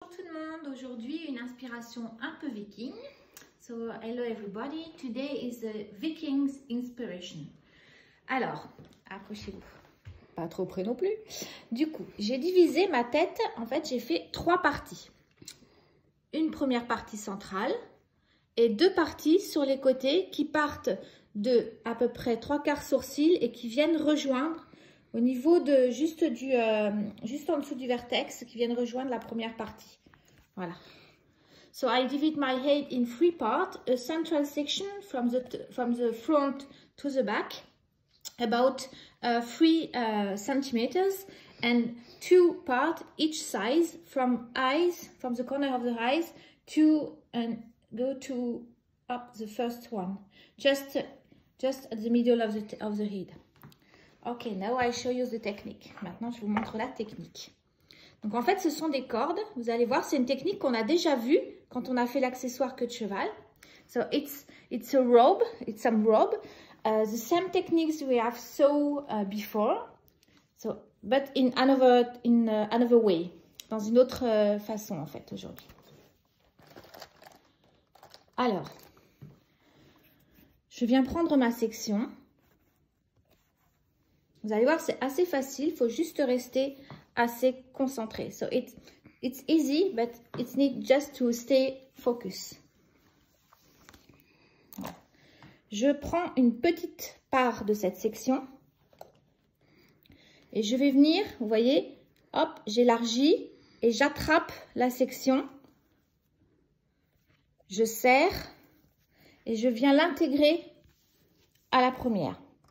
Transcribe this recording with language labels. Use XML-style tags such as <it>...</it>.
<fr>Bonjour tout le monde, aujourd'hui une inspiration un peu viking.</fr> <en>So hello everybody, today is the Vikings inspiration.</en> <fr>Alors, accrochez-vous, pas trop près non plus. Du coup, j'ai divisé ma tête, en fait j'ai fait 3 parties. Une première partie centrale et 2 parties sur les côtés qui partent de à peu près 3/4 sourcils et qui viennent rejoindre au niveau de juste en dessous du vertex, qui viennent rejoindre la première partie. Voilà.</fr> <en>So I divide my head in 3 parts: a central section from the front to the back, about 3 centimeters, and 2 parts each size from the corner of the eyes to go to up the first one, just at the middle of the head. Ok, now I show you the technique.</en> <fr>Maintenant, je vous montre la technique. Donc, en fait, ce sont des cordes. Vous allez voir, c'est une technique qu'on a déjà vue quand on a fait l'accessoire queue de cheval.</fr> <en>So, it's a robe. It's some robe. The same techniques we have saw before. So, but in another way.</en> <fr>Dans une autre façon, en fait, aujourd'hui. Alors, je viens prendre ma section. Vous allez voir, c'est assez facile. Il faut juste rester assez concentré.</fr> <en>So it's easy, but it's need just to stay focus.</en> <fr>Je prends une petite part de cette section et je vais venir, vous voyez, hop, j'élargis et j'attrape la section. Je serre et je viens l'intégrer à la première.</fr>